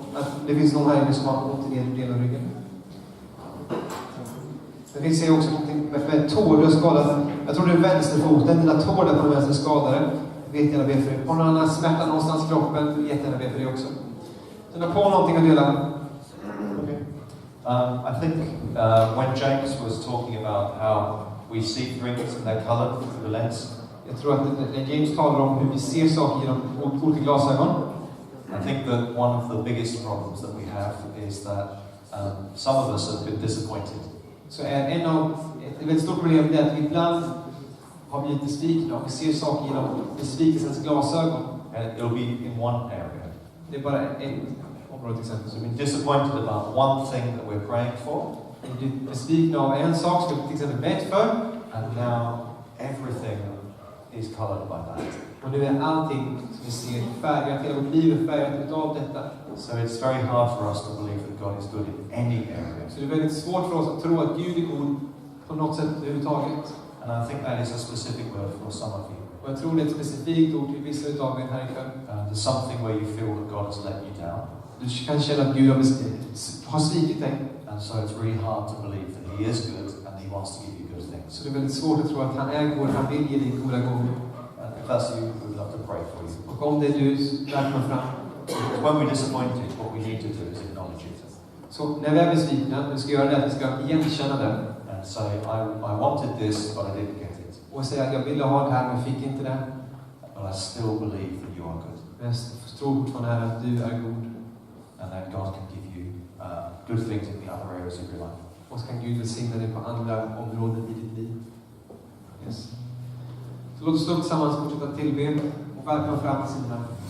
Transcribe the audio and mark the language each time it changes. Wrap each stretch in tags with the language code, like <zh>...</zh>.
<sv>Att det finns någon här inne som har ont i nedre delen av ryggen. Det finns också någonting med tår. Du har skadat. Jag tror det är vänsterfoten. Dina tår där på den vänster skadade. Jättegärna be för dig. Har någon annan smärta någonstans i kroppen, jättegärna be för dig också. Så du har på någonting att dela.</sv> <en>Okay. I think when James was talking about how we see things and their color through the lens.</en> <sv>Jag tror att när James talar om hur vi ser saker genom olika glasögon.</sv> <en>I think that one of the biggest problems that we have is that some of us have been disappointed.</en> <sv>Så är ett väldigt stort problem det att vi ibland har blivit besvikna och vi ser saker genom besvikelsens glasögon.</sv> <en>And it'll be in one area.</en> <sv>Det är bara ett några exempel.</sv> <en>So we're disappointed about one thing that we're praying for,</en> <sv>Vi blir besvikna av en sak som vi till exempel bett för,</sv> <en>and now everything is colored by that.</en> <sv>och nu är allting som vi ser färgat, hela vårt liv är färgat utav detta.</sv> <en>So it's very hard for us to believe that God is good in any area.</en> <sv>Så det är väldigt svårt för oss att tro att Gud är god på något sätt överhuvudtaget.</sv> <en>And I think that is a specific word for some of you.</en> <sv>Och jag tror det är ett specifikt ord till vissa utav er här ikväll.</sv> <en>There's something where you feel that God has let you down.</en> <sv>Du kan känna att Gud har svikit dig.</sv> <en>And so it's really hard to believe that He is good and He wants to give you good things.</en> <sv>Så det är väldigt svårt att tro att han är god, han vill ge dig goda gåvor.</sv> <en>And if that's you, we would love to pray for you.</en> <sv>Och om det är du, välkommen fram.</sv> <en>When we're disappointed, what we need to do is acknowledge it.</en> <sv>Så när vi är besvikna, vi ska göra det att vi ska igenkänna det.</sv> <en>And say, I wanted this, but I didn't get it.</en> <sv>Och säga att jag ville ha det här, men fick inte det.</sv> <en>But I still believe that you are good.</en> <sv>Men jag tror fortfarande här att du är god.</sv> <en>And that God can give you good things in the other areas of your life.</en> <sv>Och så kan Gud välsigna dig på andra områden i ditt liv.</sv> <en>Yes.</en> <sv>Så låt oss stå tillsammans, fortsätta tillbe och välkomna fram till sidan.</sv>